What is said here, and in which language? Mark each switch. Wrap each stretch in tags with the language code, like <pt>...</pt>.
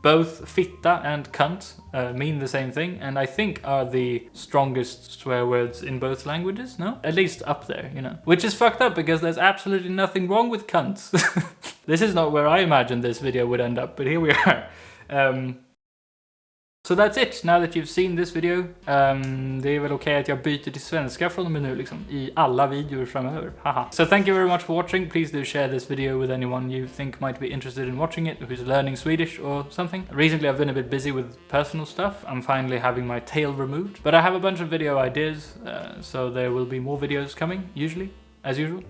<en>Both fitta and cunt mean the same thing, and I think are the strongest swear words in both languages, no? At least up there, you know. Which is fucked up because there's absolutely nothing wrong with cunts. This is not where I imagined this video would end up, but here we are. So that's it, now that you've seen this video.</en> <sv>Det är väl okej att jag byter till svenska från och med nu liksom, i alla videor framöver. Haha.</sv> <en>So thank you very much for watching. Please do share this video with anyone you think might be interested in watching it, who's learning Swedish or something. Recently I've been a bit busy with personal stuff. I'm finally having my tail removed. But I have a bunch of video ideas, so there will be more videos coming, usually. As usual.</en>